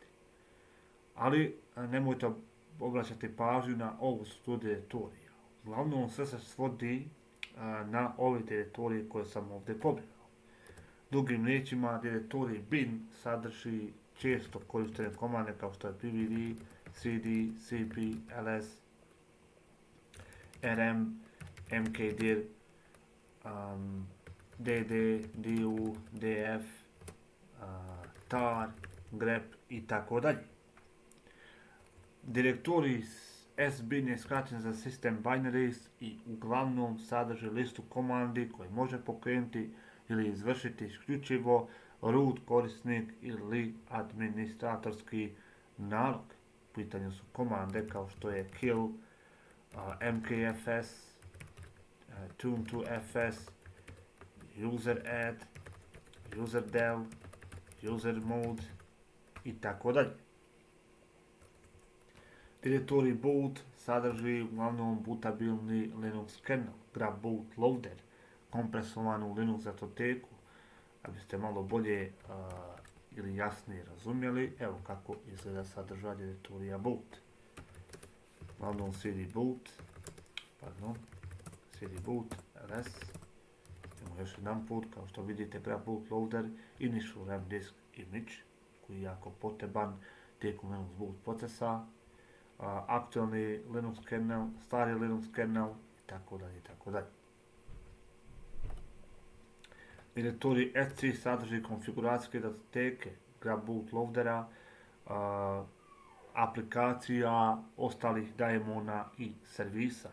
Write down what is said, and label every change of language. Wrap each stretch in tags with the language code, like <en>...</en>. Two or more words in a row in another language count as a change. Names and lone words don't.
<bs>Ali nemojte obraćati pažnju na ovu strukturu direktorija. Uglavnom sve se svodi na ove direktorije koje sam ovdje pobrojao. Drugim riječima, direktorij bin sadrži često koristene komande kao što je pvd, cd, cp, ls, rm, mkdir, dd, du, df, tar, grep i tako dalje. Direktorij sbin je skraćen za</bs> <en>System Binaries</en> <bs>i uglavnom sadrži listu komandi koje može pokrenuti ili izvršiti isključivo root korisnik ili administratorski nalog. U pitanju su komande kao što je kill, mkfs, tune to fs, user add, user del, user mode i tako dalje. Direktorij boot sadrži uglavnom bootabilni Linux kernel,</bs> <en>grab boot loader,</en> <bs>kompresovanu Linux datoteku. Da biste malo bolje ili jasnije razumjeli, evo kako izgleda sadržaj direktorija boot. Uglavnom cd boot, ls, imamo još jedan put, kao što vidite,</bs> <en>grab boot loader, initial RAM disk image,</en> <bs>koji je jako potreban tijekom Linux boot procesa, aktualni Linux kernel, stari Linux kernel, itd. Direktorij etc sadrži konfiguracijske datoteke,</bs> <en>grab boot</en> <bs>loadera, aplikacija, ostalih daemona i servisa.</bs>